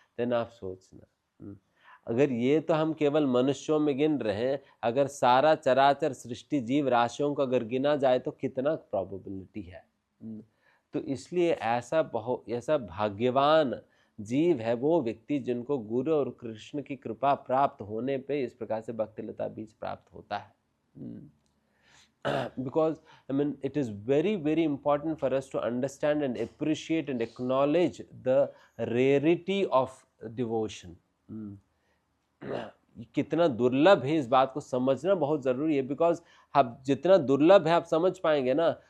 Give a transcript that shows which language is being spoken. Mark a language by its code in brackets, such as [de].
[hi] Then आप सोचना, अगर ये तो हम केवल मनुष्यों में गिन रहे हैं, अगर सारा चराचर सृष्टि जीव राशियों को अगर गिना जाए तो कितना प्रोबेबिलिटी है। तो इसलिए ऐसा भाग्यवान जीव है वो व्यक्ति जिनको गुरु और कृष्ण की कृपा प्राप्त होने पे इस प्रकार से भक्तिलता बीज प्राप्त होता है। [en] Because I mean it is very very important for us to understand and appreciate and acknowledge the rarity of devotion. [hi] कितना दुर्लभ है इस बात को समझना बहुत जरूरी है। बिकॉज आप जितना दुर्लभ है आप समझ पाएंगे ना,